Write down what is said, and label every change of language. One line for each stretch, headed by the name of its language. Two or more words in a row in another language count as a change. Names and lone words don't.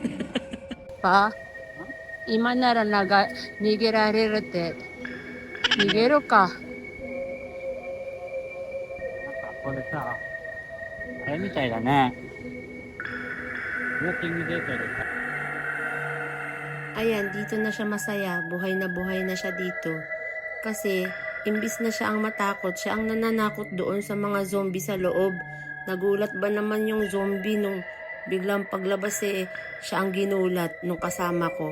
Japanese: パ、今なら逃げられるって。逃げるか。これさ、あれみたいだね。ウォーキングデートでさ。
Filipino: Ayan, dito na siya masaya. Buhay na siya dito. Kasi, imbis na siya ang matakot, siya ang nananakot doon sa mga zombie sa loob. Nagulat ba naman yung zombie nung biglang paglabas siya ang ginulat nung kasama ko.